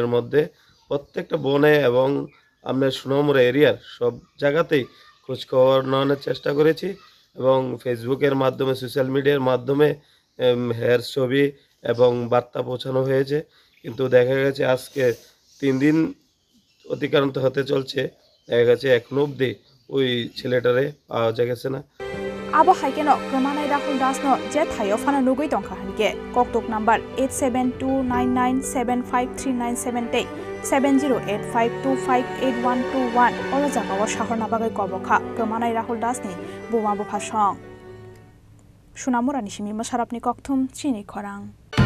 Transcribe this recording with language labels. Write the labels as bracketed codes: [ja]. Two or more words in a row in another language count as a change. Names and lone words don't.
[bn] মধ্যে প্রত্যেকটা বনে এবং আমরা সুনামুরা এরিয়ার সব জায়গাতেই খোঁজখবর নেওয়ার চেষ্টা করেছি এবং ফেসবুকের মাধ্যমে [en] social media [bn] মাধ্যমে হের ছবি এবং বার্তা পৌঁছানো হয়েছে কিন্তু দেখা গেছে আজকে 3 দিন অতিক্রান্ত হতে চলছে দেখা গেছে এখনো অবধি ওই ছেলেটারে পাওয়া গেছে না [trp] Abo Haikeno Kramanai Rahul Das no Jet Hayofana Nugui Donka Hanke Koktok number 8729975397 7085258121 Ola Jagawa Shahar Nabagai Koboka Kramanai Rahul Das ni Buma Bufashong Shunamura Nishimi Masharapni Koktum Chini Korang